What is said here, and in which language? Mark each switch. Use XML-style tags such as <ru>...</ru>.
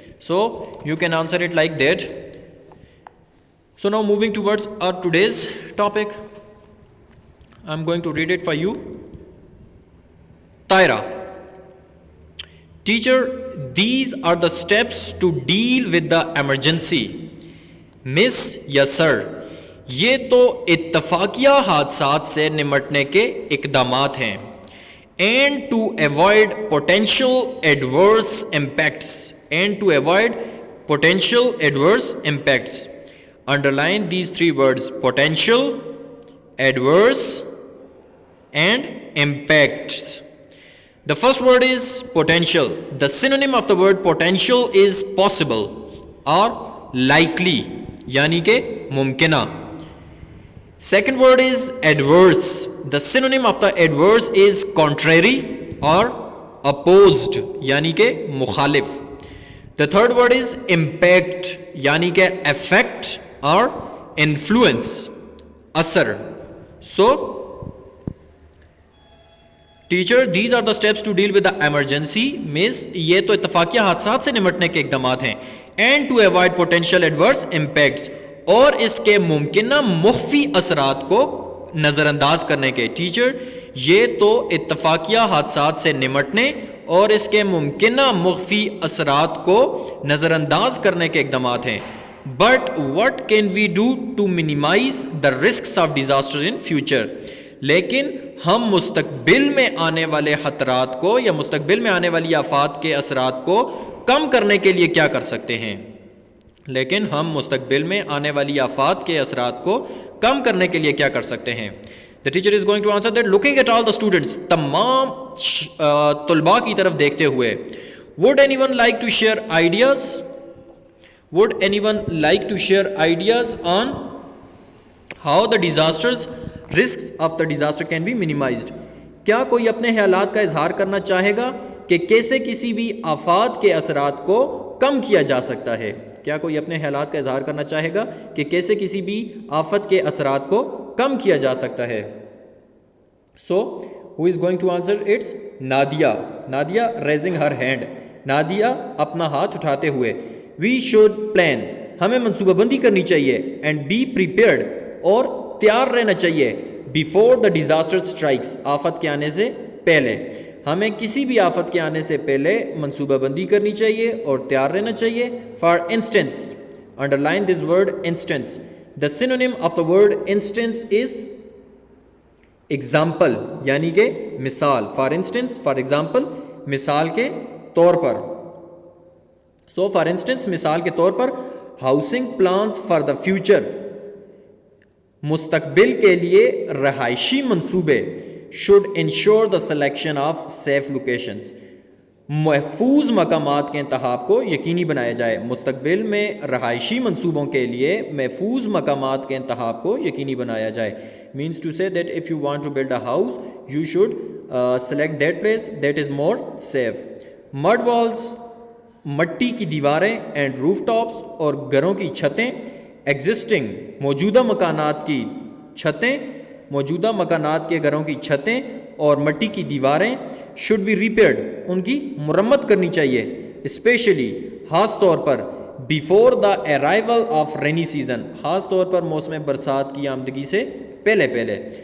<en>So you can answer it like that. So now moving towards our today's topic, I'm going to read it for you. Taira. Teacher, these are the steps to deal with the emergency. Miss, yes sir.</en> <ur>یہ تو اتفاقیہ حادثات سے نمٹنے کے اقدامات ہیں.</ur> <en>And to avoid potential adverse impacts. And to avoid potential adverse impacts. Underline these three words: potential, adverse, and impacts. The first word is potential. The synonym of the word potential is possible or likely,</en> <ur>yani ke mumkina.</ur> <en>Second word is adverse. The synonym of the adverse is contrary or opposed,</en> <ur>yani ke mukhalif.</ur> <en>The third word is impact,</en> <ur>yani ke</ur> <en>effect or influence, asar. So teacher these are the steps to deal with the emergency means</en> <ur>یہ تو اتفاقیہ حادثات سے نمٹنے کے اقدامات ہیں.</ur> <en>And to avoid potential adverse impacts, اور اس کے ممکنہ مخفی اثرات کو نظر انداز کرنے کے.</en> <ur>ٹیچر یہ تو اتفاقیہ حادثات سے نمٹنے اور اس کے ممکنہ مخفی اثرات کو نظر انداز کرنے کے اقدامات ہیں.</ur> <en>But what can we do to minimize the risks of disasters in future?</en> <ur>لیکن ہم مستقبل میں آنے والے خطرات کو یا مستقبل میں آنے والی آفات کے اثرات کو کم کرنے کے لیے کیا کر سکتے ہیں؟ لیکن ہم مستقبل میں آنے والی آفات کے اثرات کو کم کرنے کے لیے کیا کر سکتے ہیں؟</ur> <en>The teacher is going to answer that looking at all the students,</en> <ur>تمام طلباء کی طرف دیکھتے ہوئے,</ur> <en>would anyone like to share ideas? Would anyone like to share ideas on how the risks of the disaster can be minimized?</en> <ur>کیا کوئی اپنے خیالات کا اظہار کرنا چاہے گا کہ کیسے کسی بھی آفات کے اثرات کو کم کیا جا سکتا ہے؟ کیا کوئی اپنے خیالات کا اظہار کرنا چاہے گا کہ کیسے کسی بھی آفت کے اثرات کو کم کیا جا سکتا ہے؟</ur> <en>So who is going to answer? It's Nadia. Nadia raising her hand.</en> <ur>Nadia اپنا ہاتھ اٹھاتے ہوئے.</ur> <en>We should plan.</en> <ur>ہمیں منصوبہ بندی کرنی چاہیے.</ur> <en>And be prepared.</en> <ur>اور تیار رہنا چاہیے.</ur> <en>Before the disaster strikes.</en> <ur>آفت کے آنے سے پہلے. ہمیں کسی بھی آفت کے آنے سے پہلے منصوبہ بندی کرنی چاہیے اور تیار رہنا چاہیے.</ur> <en>For instance. Underline this word instance. The synonym of the word instance is example.</en> <ur>یعنی کہ مثال.</ur> <en>For instance, for example,</en> <ur>مثال کے طور پر.</ur> <en>So for instance,</en> <ur>مثال کے طور پر</ur> <en>housing plans for the future.</en> <ur>مستقبل کے لیے رہائشی منصوبے</ur> <en>should ensure the selection of safe locations.</en> <ur>محفوظ مقامات کے انتخاب کو یقینی بنایا جائے. مستقبل میں رہائشی منصوبوں کے لیے محفوظ مقامات کے انتخاب کو یقینی بنایا جائے.</ur> <en>means to say that if you want to build a house you should select that place that is more safe. mud walls</en> <ur>مٹی کی دیواریں</ur> <en>and rooftops</en> <ur>اور گھروں کی چھتیں ایگزسٹنگ موجودہ مکانات کی چھتیں موجودہ مکانات کے گھروں کی چھتیں اور مٹی کی دیواریں</ur> <en>should be repaired</en> <ur>ان کی مرمت کرنی چاہیے اسپیشلی خاص طور پر</ur> <en>before the arrival of rainy season</en> <ur>خاص طور پر موسم برسات کی آمدگی سے پہلے پہلے.</ur>